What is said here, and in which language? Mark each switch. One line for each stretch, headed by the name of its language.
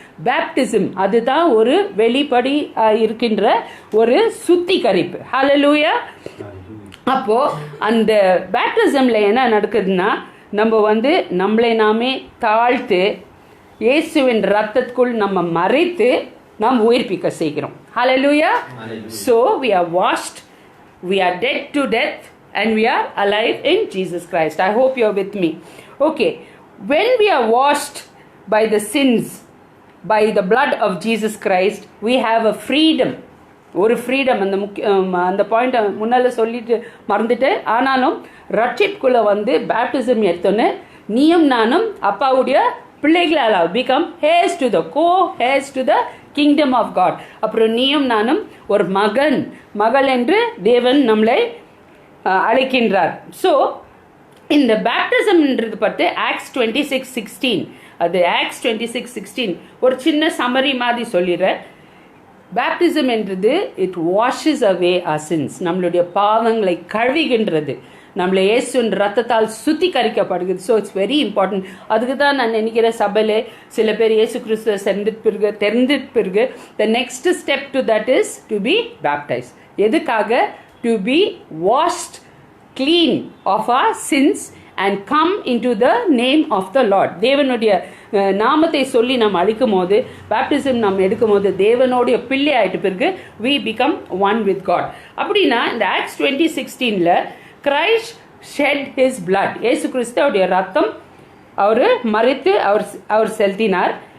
Tamil: Baptism அதுதான் ஒரு வெளிப்படி இருக்கின்ற ஒரு சுத்திகரிப்பு. ஹல்லேலூயா. அப்போ அந்த பேப்டிசம்ல என்ன நடக்குதுன்னா நம்ம வந்து நம்மளை நாமே தாழ்த்து இயேசுவின் ரத்தத்துக்குள் நம்ம மறைத்து நாம் உயிர்ப்பிக்க செய்கிறோம்.
English: Hallelujah. So we are washed, we are dead to death and we are alive in Jesus Christ. I hope you are with me. Okay, when we are washed by the sins by the blood of Jesus Christ we have a freedom.
Tamil: ஒரு freedom. அந்த பாயிண்ட்டை முன்னால் சொல்லிட்டு மறந்துட்டு, ஆனாலும் ரட்சிப்புக்குள்ளே வந்து baptism எடுத்தோன்னு நீயும் நானும் அப்பாவுடைய பிள்ளைகளால்
English: become heirs to the co-heirs to the kingdom of God.
Tamil: அப்புறம் நீயும் நானும் ஒரு மகள் என்று தேவன் நம்மளை அழைக்கின்றார். ஸோ இந்த பேப்டிசம்ன்றது பற்றி ஆக்ட்ஸ் 26:16 அது ஆக்ட்ஸ் 26:16 ஒரு சின்ன சம்மரி மாதிரி சொல்லிடுறேன். பேப்டிசம் என்றது
English: It washes away our sins.
Tamil: நம்மளுடைய பாவங்களை கழுவுகின்றது, நம்மளை இயேசுவின் ரத்தத்தால் சுத்திகரிக்கப்படுகிறது.
English: So it's very important.
Tamil: அதுக்கு தான் நான் நினைக்கிற சபையில் சில பேர் இயேசு கிறிஸ்துவை தெரிந்து பிறகு
English: The next step to that is to be baptize.
Tamil: எதுக்காக?
English: To be washed clean of our sins and come into the name of the Lord.
Tamil: தேவனுடைய நாமத்தை சொல்லி நம்ம அழிக்கும் போது, பேப்டிசம் நம்ம எடுக்கும் போது தேவனுடைய பிள்ளை ஆயிட்டு பிறகு
English: we become one with God.
Tamil: அப்படின்னா இந்த acts 20:16
English: Christ shed his blood,
Tamil: இயேசு கிறிஸ்துவோடைய ரத்தம் அவர் மறித்து அவர் செலுத்தினார்.